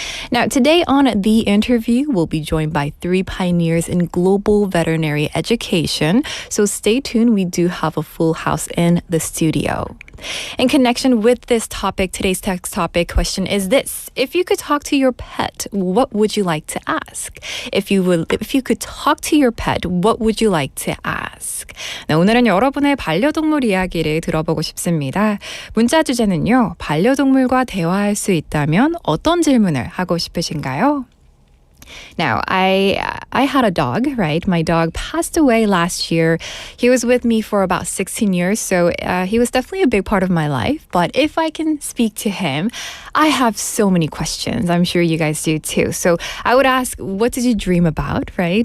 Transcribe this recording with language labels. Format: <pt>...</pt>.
<en>Now, today on The Interview, we'll be joined by three pioneers in global veterinary education. So stay tuned. We do have a full house in the studio. In connection with this topic, today's text topic question is this. If you could talk to your pet, what would you like to ask? If you could talk to your pet, what would you like to ask?</en> <ko>네, 오늘은 여러분의 반려동물 이야기를 들어보고 싶습니다. 문자 주제는요. 반려동물과 대화할 수 있다면 어떤 질문을 하고 싶으신가요?</ko> <en>Now, I had a dog, right? My dog passed away last year. He was with me for about 16 years, so he was definitely a big part of my life. But if I can speak to him, I have so many questions. I'm sure you guys do too. So I would ask, what did you dream about, right?</en>